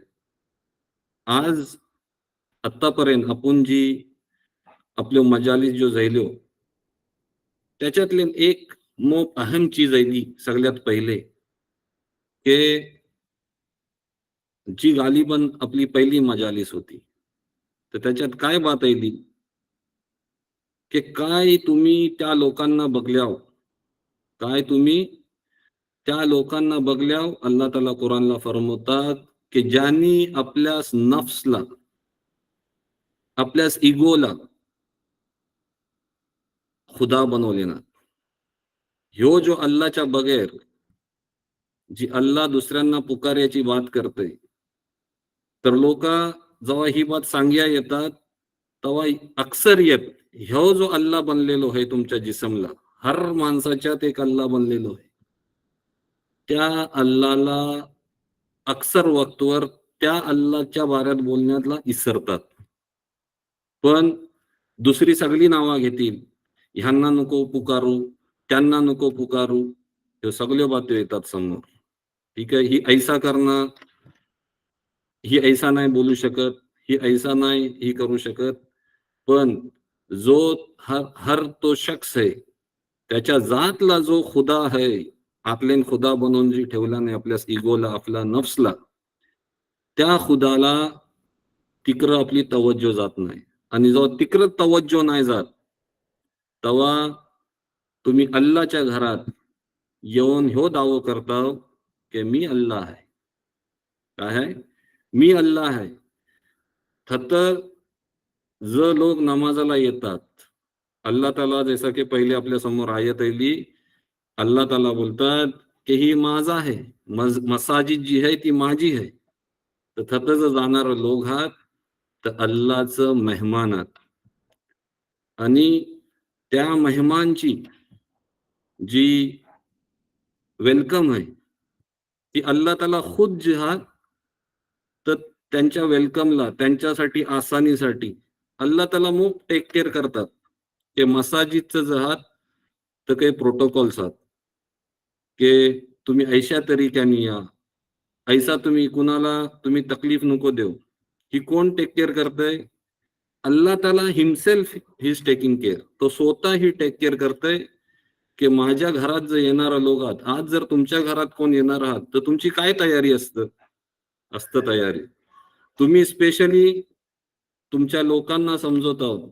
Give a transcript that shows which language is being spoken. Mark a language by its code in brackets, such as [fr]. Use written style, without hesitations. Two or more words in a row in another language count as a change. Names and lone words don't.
[mr] आज आत्तापर्यंत आपण जी आपले मजालीस जो झालो, त्याच्यातले एक अहम चीज आहे ती सगळ्यात पहिले, की जी गालिबन आपली पहिली मजालीस होती, तर त्याच्यात काय बात आहे ती, की काय तुम्ही त्या लोकांना बघल्याव, काय तुम्ही त्या लोकांना बघल्याव अल्लाह ताला कुराणला फरमवतात, की ज्यांनी आपल्यास नफ्सला, आपल्यास इगोला खुदा बनवले ना. ह्यो जो अल्लाच्या बगैर जी अल्लाह दुसऱ्यांना पुकारण्याची बात करते, तर लोक जेव्हा ही बात सांग्या येतात, तेव्हा अक्सरियत ह्यो जो अल्लाह बनलेलो आहे तुमच्या जिसमला, हर माणसाच्यात एक अल्लाह बनलेलो आहे. त्या अल्लाला अक्सर वक्तवर त्या अल्लाच्या बाऱ्यात बोलण्यातला इसरतात. पण दुसरी सगळी नावं घेतील. ह्यांना नको पुकारू, त्यांना नको पुकारू. हे सगळे बाते येतात समोर. ठीक आहे. ही ऐसा करणं, ही ऐसा नाही बोलू शकत, ही ऐसा नाही ही करू शकत. पण जो हर हर तो शख्स आहे, त्याच्या जातला जो खुदा आहे, आपल्यान खुदा बनवून जी ठेवला नाही आपल्या इगोला, आपला नफ्सला, त्या खुदाला तिकडं आपली तवज्जो जात नाही. आणि जेव्हा तिकडं तवज्जो नाही जात, तेव्हा तुम्ही अल्लाच्या घरात येऊन ह्यो दावो करता, की मी अल्लाह आहे. काय आहे? मी अल्लाह आहे. फक्त जे लोक नमाजाला येतात, अल्लाह ताला जैसा की पहिले आपल्या समोर आयत आली, अल्लाह ताला बोलतात की ही माझा आहे, मसाजिद जी आहे ती माझी आहे. तर तिथं जर जाणार लोक आहात, तर अल्लाहचं मेहमान आहात. आणि त्या मेहमानची जी वेलकम आहे, ती अल्लाह ताला खुद जे आहात, तर त्यांच्या वेलकमला, त्यांच्यासाठी आसानीसाठी अल्लाह ताला मग [en] take care [mr] करतात. ते मसाजिदचं जे आहात, तर काही प्रोटोकॉल्स आहेत, की तुम्ही ऐशा तरीक्याने या. ऐसा तुम्ही कुणाला तुम्ही तकलीफ नको देऊ. ही कोण [en] take care [mr] करतंय? [en] अल्लाह ताला himself he is taking care. [mr] तो स्वतः ही [en] take care [mr] करतोय, की माझ्या घरात जर येणारा लोक आहात, आज जर तुमच्या घरात कोण येणार आहात, तर तुमची काय तयारी असतं तयारी. तुम्ही स्पेशली तुमच्या लोकांना समजवत आहोत.